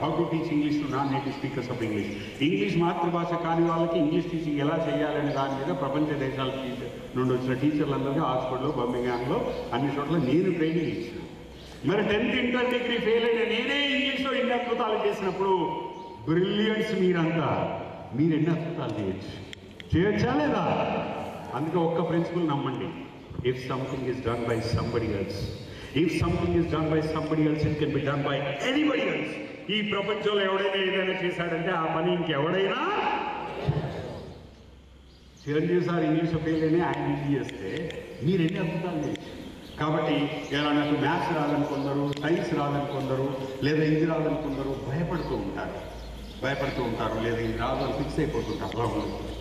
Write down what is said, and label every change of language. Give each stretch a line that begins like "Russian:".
English: How to teach English to non native speakers of English.
Telugu: English మాతృభాష కాని వాళ్ళకి English teaching ఎలా చేయాలనే దాని మీద ప్రపంచ దేశాల నుండి వచ్చిన టీచర్లందరికీ ఆక్స్ఫర్డ్లో, బర్మింగ్హామ్లో అన్ని చోట్ల నేను ట్రైనింగ్ ఇచ్చాను. మరి 10th ఇంటర్ డిగ్రీ ఫెయిల్ అయిన నేనే ఇంగ్లీష్లో ఎన్ని అద్భుతాలు చేసినప్పుడు బ్రిలియన్స్ మీరంతా, మీరు ఎన్ని అద్భుతాలు చేయొచ్చా లేదా? అందుకే ఒక్క ప్రిన్సిపల్ నమ్మండి,
English: if something is done by somebody else, if something is done by somebody else, it can be done by anybody else.
Telugu: ఈ ప్రపంచంలో ఎవడైనా ఏదైనా చేశాడంటే ఆ పని ఇంకెవడైనా. చిరంజీవి సార్ ఇంగ్లీష్ ఫెయిల్ అయినా ఆయన ఇది చేస్తే మీరు ఎన్ని అద్భుతాలు చేయొచ్చు. కాబట్టి ఇలా నాకు మ్యాథ్స్ రాదని కొందరు, సైన్స్ రాదని కొందరు, లేదా ఇది రాదని కొందరు భయపడుతూ ఉంటారు, లేదా ఇది రాదు అని ఫిక్స్ అయిపోతుంటారు. అలా ఉండదు.